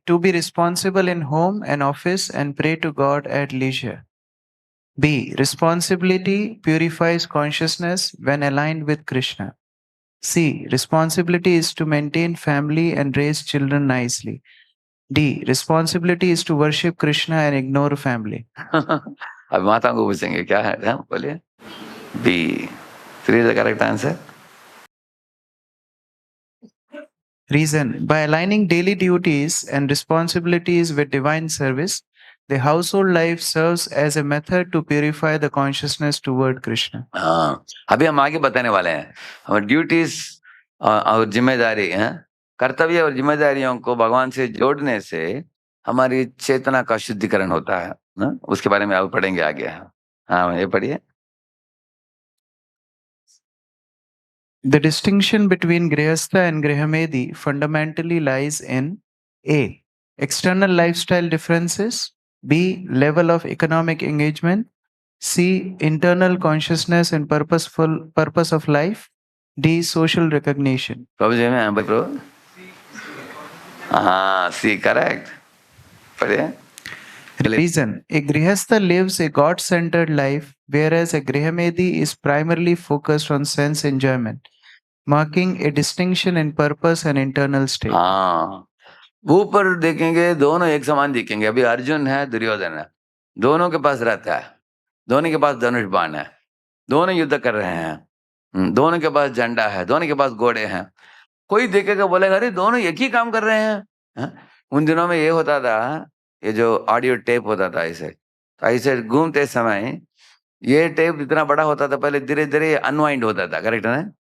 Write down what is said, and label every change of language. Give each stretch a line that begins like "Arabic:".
English: To be responsible in home and office and pray to God at leisure. B. Responsibility purifies consciousness when aligned with Krishna. C. Responsibility is to maintain family and raise children nicely. D. Responsibility is to worship Krishna and ignore family.
Hindi: अब माता को पूछेंगे क्या है. हाँ, बोलिए. B.
English: Three is the correct answer. Reason: by aligning daily duties and responsibilities with divine service, the household life serves as a method to purify the consciousness toward Krishna.
Hindi: हाँ, अभी हम आगे बताने वाले हैं. हमारी ड्यूटीज और जिम्मेदारी हैं, कर्तव्य और जिम्मेदारियों को भगवान से जोड़ने से हमारी चेतना का शुद्धिकरण होता है ना? उसके बारे में अब पढ़ेंगे आगे. हाँ, ये पढ़िए.
English: The distinction between Grihastha and Grihamedi fundamentally lies in A. External lifestyle differences. B. Level of economic engagement. C. Internal consciousness and purpose of life. D. Social recognition.
Hindi: प्रभु जी में प्रभु. हाँ, C correct. पढ़िए.
English: Reason: a Grihastha lives a God-centered life, whereas a Grihamedi is primarily focused on sense enjoyment, marking a distinction in purpose and internal state.
Hindi: हाँ, ऊपर देखेंगे दोनों एक समान दिखेंगे. अभी अर्जुन है, दुर्योधन है, दोनों के पास रहता है, दोनों के पास धनुष बाण है, दोनों युद्ध कर रहे हैं, दोनों के पास झंडा है, दोनों के पास घोड़े हैं। कोई देखेगा बोलेगा अरे दोनों एक ही काम कर रहे हैं। हाँ? उन दिनों में ये होता था, ये जो ऑडियो टेप होता था ऐसे घूमते समय ये टेप इतना बड़ा होता था, पहले धीरे धीरे अनवाइंड होता था, करेक्ट है ना?